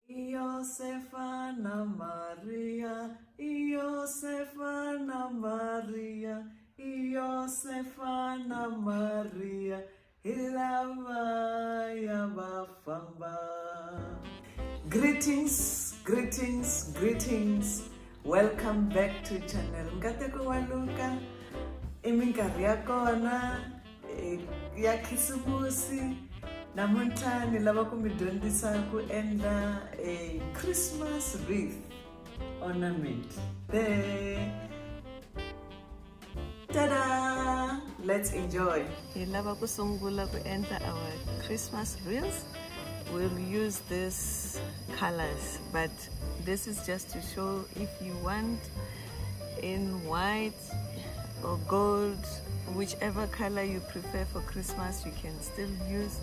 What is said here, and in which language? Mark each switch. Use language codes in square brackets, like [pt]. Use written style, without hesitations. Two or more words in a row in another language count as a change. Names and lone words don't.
[en] Iosefana Maria, Iosefana Maria, Iosefana Maria, Ilava Yabafamba. Greetings, greetings, greetings. Welcome back to channel Ngateko Waluka. [ts] Iminkarhi ya kona ya Khisimusi. Namuntlha ni lava ku mi dyondzisa ku endla [en] a Christmas wreath ornament. Ta-da! Let's enjoy. [ts] Hi lava ku sungula ku endla [en] our Christmas wreath. We'll use these colors, but this is just to show if you want in white or gold, whichever color you prefer for Christmas, you can still use.